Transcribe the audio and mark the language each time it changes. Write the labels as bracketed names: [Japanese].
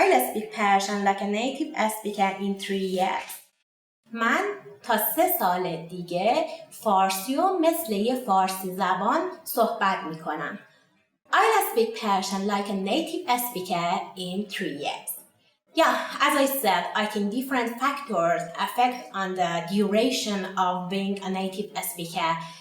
[English] I'll speak Persian like a native speaker in 3 years. [Persian] من تا 3 سال دیگه فارسی و مثل یه فارسی زبان صحبت می کنم. [English] I'll speak Persian like a native speaker in 3 years. Yeah, as I said, I think different factors affect on the duration of being a native speaker.